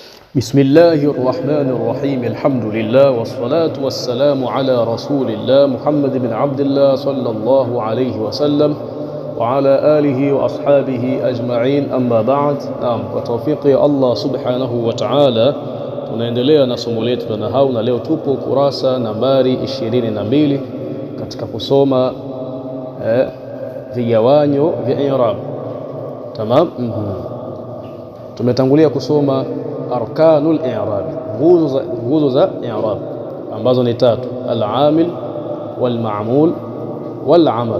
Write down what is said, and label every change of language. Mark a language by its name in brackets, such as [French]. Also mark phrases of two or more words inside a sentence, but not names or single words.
[Arabic] بسم الله الرحمن الرحيم. الحمد لله والصلاة والسلام على رسول الله محمد بن عبد الله صلى الله عليه وسلم وعلى آله وأصحابه أجمعين. أما بعد. نعم, وتوفيق الله سبحانه وتعالى [Swahili] tunaendelea na somo letu la nahau, na leo tupo kurasa nambari 22 katika kusoma vigawanyo vya i'rab. Tamam. Tumetangulia kusoma [Arabic] أركان الإعراب, [Swahili] nguzo za i'rab ambazo ni tatu: [Arabic] العامل والمعمول والعمل.